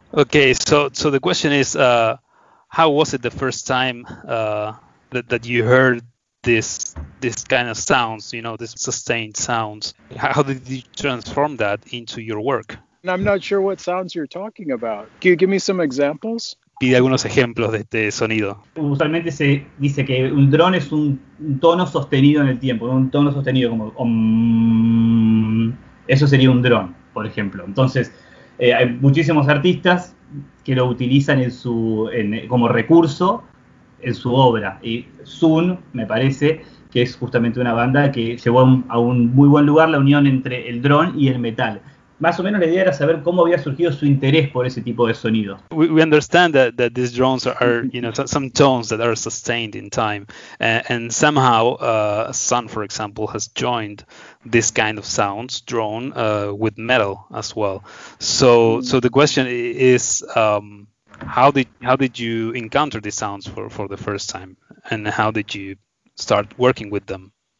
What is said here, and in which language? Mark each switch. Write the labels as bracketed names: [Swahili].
[English] Okay, so the question is, how was it the first time that you heard this kind of sounds, you know, this sustained sounds? How did you transform that into your work? And I'm not sure what sounds you're talking about. Can you give me some examples? [Spanish] Pide algunos ejemplos de este sonido. Usualmente se dice que un dron es un tono sostenido en el tiempo, un tono sostenido como eso sería un dron, por ejemplo. Entonces, hay muchísimos artistas que lo utilizan como recurso en su obra. Y Zun, me parece, que es justamente una banda que llevó a un muy buen lugar la unión entre el dron y el metal. Más o menos la idea era saber cómo había surgido su interés por ese tipo de sonido. [English] We understand that these drones are, you know, some tones that are sustained in time, and somehow Sun, for example, has joined this kind of sounds, drone, with metal as well. So the question is, how did you encounter these sounds for the first time, and how did you start working with them?